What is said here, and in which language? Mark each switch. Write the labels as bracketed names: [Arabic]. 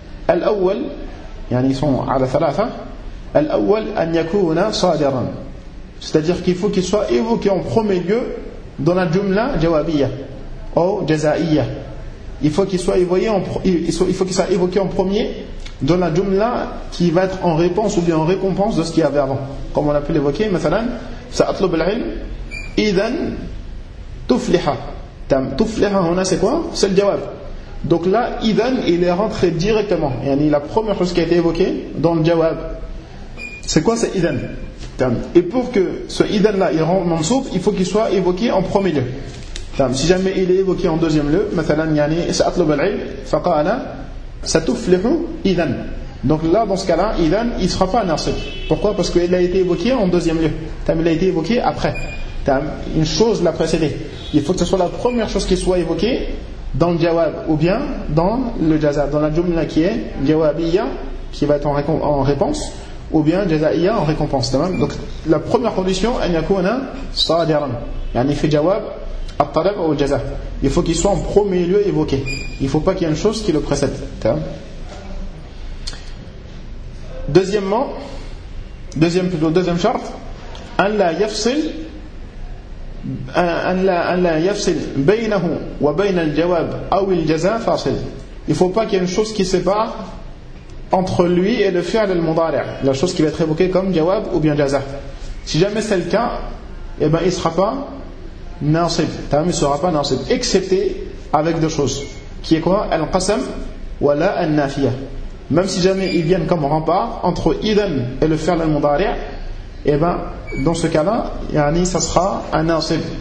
[Arabic] الأول يعني يصنع على ثلاثة. الأول أن يكون صادرا, [French] c'est-à-dire qu'il faut qu'il soit évoqué en premier lieu dans la jumla jawabiyya ou jazaiyya. Il faut qu'il soit évoqué en, il faut qu'il soit évoqué en premier dans la jumla qui va être en réponse ou bien en récompense de ce qu'il y avait avant, comme on a pu l'évoquer. [Arabic] مثلاً سأطلب العلم إذا تفلح. [French] تفلح هنا c'est quoi? C'est le jawab. Donc là, idan, il est rentré directement. Yani, la première chose qui a été évoquée dans le jawab, c'est quoi ce idan? Et pour que ce idan-là, il rentre dans le souf, il faut qu'il soit évoqué en premier lieu. Si jamais il est évoqué en deuxième lieu, مثلاً, yani, [Arabic] سأطلب العلم, [French] فقال, ستفلح idan. Donc là, dans ce cas-là, idan, il ne sera pas nasib. Pourquoi? Parce qu'il a été évoqué en deuxième lieu. Il a été évoqué après. Une chose l'a précédé. Il faut que ce soit la première chose qui soit évoquée dans le jawab, ou bien dans le jaza, dans la jumla qui est jawabiyya, qui va être en réponse, ou bien jazaiyya en récompense. Donc la première condition, il faut qu'il soit en premier lieu évoqué, il ne faut pas qu'il y ait une chose qui le précède. Deuxièmement, deuxième chart, an la yafsil [Arabic] أن لا يفصل بينه وبين الجواب أو الجزاء فاصل. [French] Il faut pas qu'il y ait une chose qui sépare entre lui et le fi'l al-mudari', la chose qui va être évoquée comme jawab ou bien jaza. Si jamais c'est le cas, eh ben il sera pas nasib. Il sera pas nasib, excepté avec deux choses. Qui est quoi? Al-Qasam wa la al-Nafiyah. Même si jamais ils viennent comme rempart entre idan et le fi'l al-mudari', eh ben dans ce cas-là, yani ça sera un nasib.